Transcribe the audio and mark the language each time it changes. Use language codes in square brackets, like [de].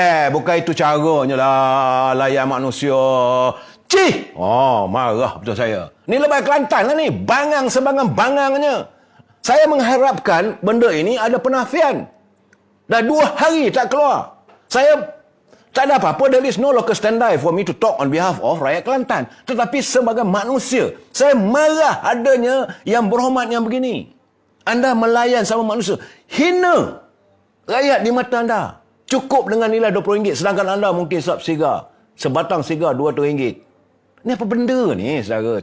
[ms] Bukan itu caranya lah, layan manusia. Cih! Oh, marah betul saya. Ni lebay Kelantan lah ni. Bangang sebangang bangangnya. Saya mengharapkan benda ini ada penafian. Dah 2 hari tak keluar. Saya tak ada apa-apa. [en] There is no local standby for me to talk on behalf of [ms] rakyat [en] Kelantan. [ms] Tetapi sebagai manusia, saya marah adanya yang berhormat yang begini. Anda melayan sama manusia. Hina rakyat di mata anda. Cukup dengan nilai RM20, sedangkan anda mungkin sap sigar. Sebatang sigar RM200. Ini apa benda ni, saudara?